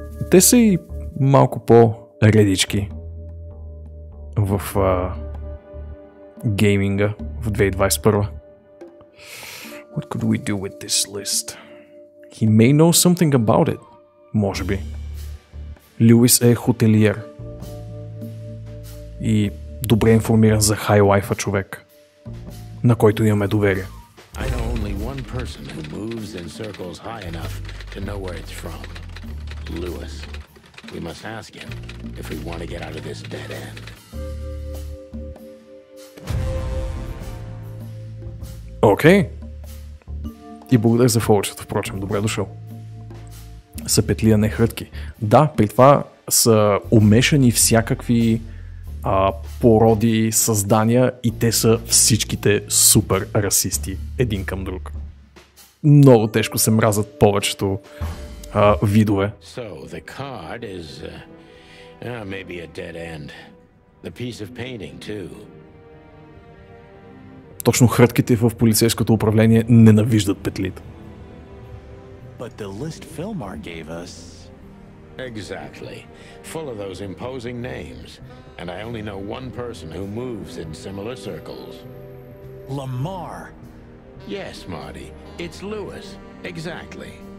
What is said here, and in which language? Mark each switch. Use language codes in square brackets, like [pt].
[bg] Те са и малко по-редички в гейминга в 2021. [en] What could we do with this list? He may know something about it. [bg] Може би. Луис е хотелиер. И добре информиран за хай-лайфа човек, на който имаме доверие. [en] I know only one person who moves in circles high enough to know where it's from. Lewis. We must ask him if we want to get out of this dead end. [bg] Окей. И благодаря за фолчето, впрочем. Добре дошъл. Са петли, а не хрътки. Да, при това са умешани всякакви породи, създания и те са всичките супер расисти един към друг. Много тежко се мразят повечето видове. [en] So the card is maybe a dead end. The piece of painting too. [bg] Точно хрътките в полицейското управление ненавиждат петлите. [en] But the list Filmar gave us... Exactly. Full of those imposing names. And I only know one person who moves in similar circles. Lamar. Yes, Marty. It's Lewis. Exactly.